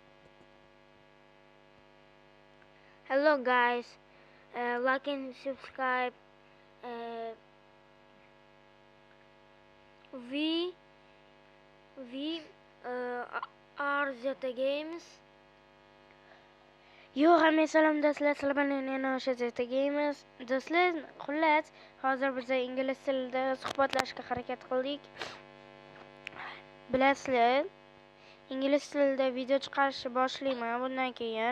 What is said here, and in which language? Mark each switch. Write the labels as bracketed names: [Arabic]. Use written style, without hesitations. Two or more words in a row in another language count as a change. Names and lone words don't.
[English] Hello guys. Like and subscribe. Uh, we we are Zeta Games. [Uzbek] Yo, hamma salom do'stlar, sizlar bilan yana o'sha Zeta Games. Do'stlar, xullas, hozir biz ingliz tilida suhbatlashishga harakat qildik. Bilasizlar, ingliz tilida video chiqarishni boshlayman bundan keyin.